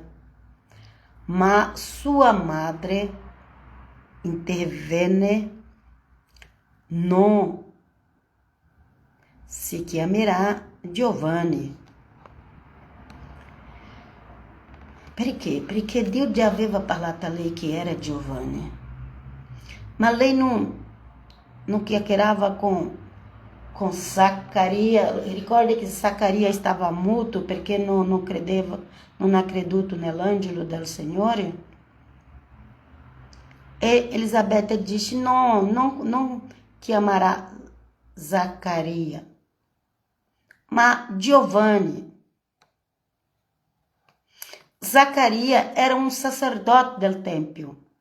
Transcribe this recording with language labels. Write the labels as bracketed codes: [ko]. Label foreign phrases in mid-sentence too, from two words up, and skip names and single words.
[it] Ma sua madre intervenne: non si chiamerà Giovanni. Perché? Perché Dio già aveva parlato a lei che era Giovanni. Ma lei non chiacchierava com Zaccaria. [pt] Ricorda que Zaccaria estava muto porque não credeva, não acredito [it] nell'angelo del Signore. E Elisabetta disse: não chiamará Zaccaria, ma Giovanni. Zaccaria era um sacerdote del tempio.